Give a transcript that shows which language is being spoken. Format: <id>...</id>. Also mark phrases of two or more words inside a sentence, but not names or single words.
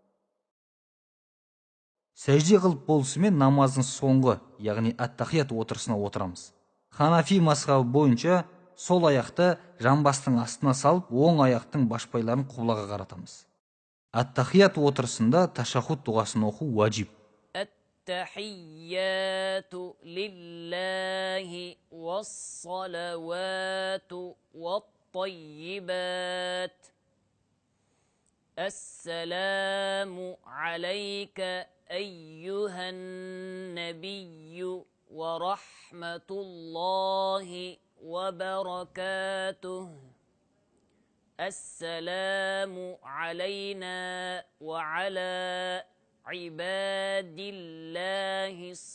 <kk>Сәжде қылып болысымен намаздың соңғы, яғни ат-тахият отырысына отырамыз. Ханафи мазхабы бойынша сол аяқты жамбастың астына салып, оң аяқтың башпайларын құблаға қаратамыз. Ат-тахият отырысында ташаххуд дұғасын оқу уәжип.</kk> <ar>التحيات لله والصلوات والطيبات. السلام عليك أيها النبي ورحمة الله وبركاته السلام علينا وعلى عباد الله</ar>